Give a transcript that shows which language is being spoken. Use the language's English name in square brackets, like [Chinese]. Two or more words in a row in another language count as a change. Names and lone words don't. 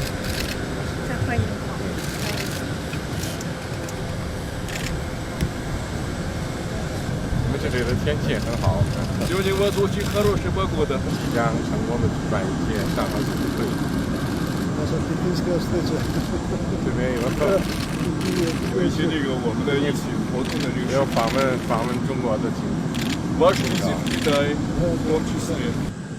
[Chinese] 欢迎。我们这里的天气也很好， [Russian] Сегодня у вас очень хорошая погода. [Chinese] 即将成功的举办一届上合组织会。这边有有一些这个我们的一起活动的这个，有访问中国的情况。 [Russian] Ваш визит в Китай в том числе.